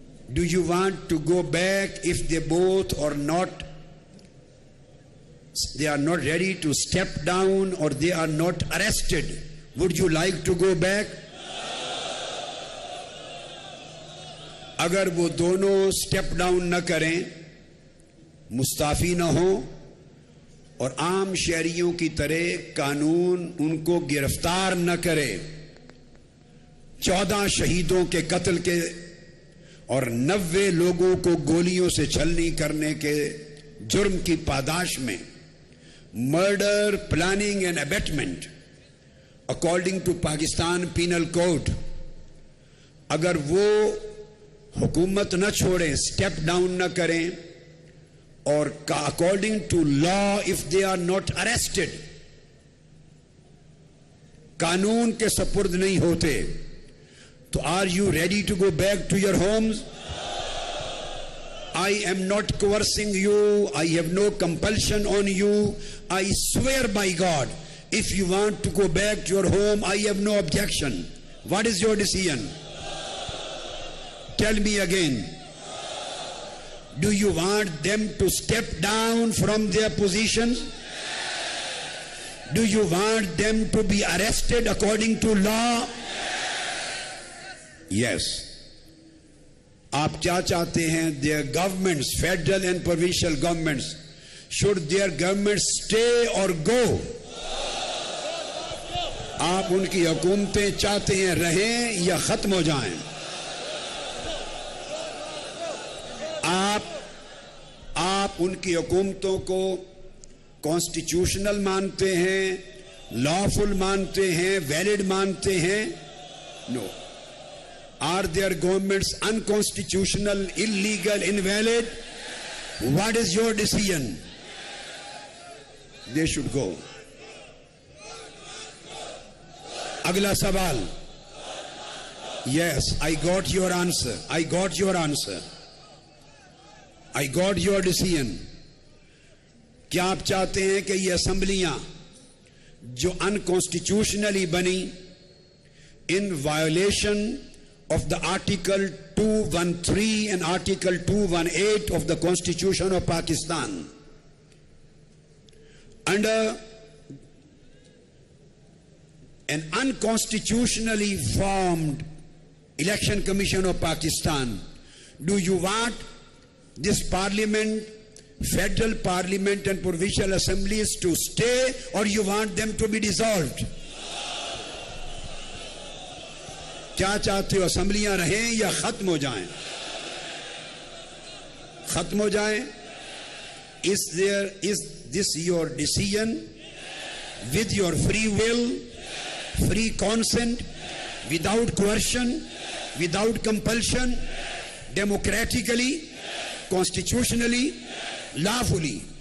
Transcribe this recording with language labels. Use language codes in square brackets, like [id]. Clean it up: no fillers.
[en] Do you want to go back if they both are not, they are not ready to step down, or they are not arrested? Would you like to go back? [ur] اگر وہ دونوں step down نہ کریں، مستعفی نہ ہوں، اور عام شہریوں کی طرح قانون ان کو گرفتار نہ کرے، 14 شہیدوں کے قتل کے اور 90 لوگوں کو گولیوں سے چھلنی کرنے کے جرم کی پاداش میں [en] murder planning and abetment according to Pakistan penal code, [ur] اگر وہ حکومت نہ چھوڑیں، سٹیپ ڈاؤن نہ کریں، اور [en] according to law if they are not arrested, [ur] قانون کے سپرد نہیں ہوتے، تو [en] Are you ready to go back to your homes? I am not coercing you. I have no compulsion on you. I swear by God, if you want to go back to your home, I have no objection. What is your decision? Tell me again. Do you want them to step down from their positions? Do you want them to be arrested according to law? Yes. [ur] آپ کیا چاہتے ہیں؟ [en] their governments, federal and provincial governments, should their governments stay or go? [ur] آپ ان کی حکومتیں چاہتے ہیں رہیں یا ختم ہو جائیں؟ آپ ان کی حکومتوں کو کانسٹیٹیوشنل مانتے ہیں، لافل مانتے ہیں، ویلڈ مانتے ہیں؟ نو. [en] Are their governments unconstitutional, illegal, invalid? What is your decision? They should go. [ur] Agla sawal. [en] Yes, I got your answer. I got your answer. I got your decision. [ur] کیا آپ چاہتے ہیں کہ یہ اسمبلیاں جو انکانسٹیٹیوشنلی بنی [en] in violation of the Article 213 and Article 218 of the Constitution of Pakistan, under an unconstitutionally formed Election Commission of Pakistan, do you want this parliament, federal parliament and provincial assemblies to stay, or you want them to be dissolved? [ur] کیا چاہتے ہو، اسمبلیاں رہیں یا ختم ہو جائیں؟ ختم ہو جائیں. [en] Is this your decision with your free will, free consent, without coercion, without compulsion, democratically, constitutionally, lawfully?